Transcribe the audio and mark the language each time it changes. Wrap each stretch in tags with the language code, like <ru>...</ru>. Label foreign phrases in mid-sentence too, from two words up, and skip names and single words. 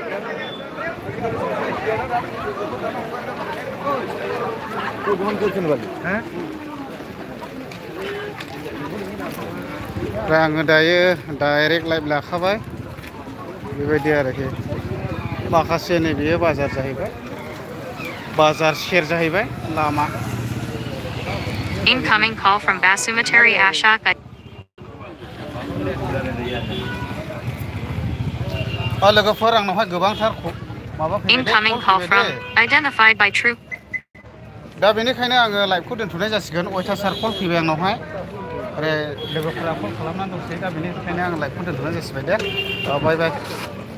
<brx>ओमफ्राय आङो दायो</brx> <en>direct live</en> <brx>लाखाबाय बेबायदि आरोखि माखासे नैबेयो बाजार जाहैबाय बाजार सेर जाहैबाय लामा</brx> <en>Incoming call from Basumatary Ashok.</en> <brx>लोगोफोर आंनावहाय गोबांथार माबा</brx> <en>Incoming call from identified by True.</en> <brx>दा बेनिखायनो आङो लाइभखौ दोनथ'नाय जासिगोन अयथासार कल फैबाय आंनावहाय आरो लोगोफोरा कल खालामनानै दंसै दा बेनिखायनो आं लाइभखौ दोनथ'नाय जासिबाय दे</brx> <en>bye bye</en>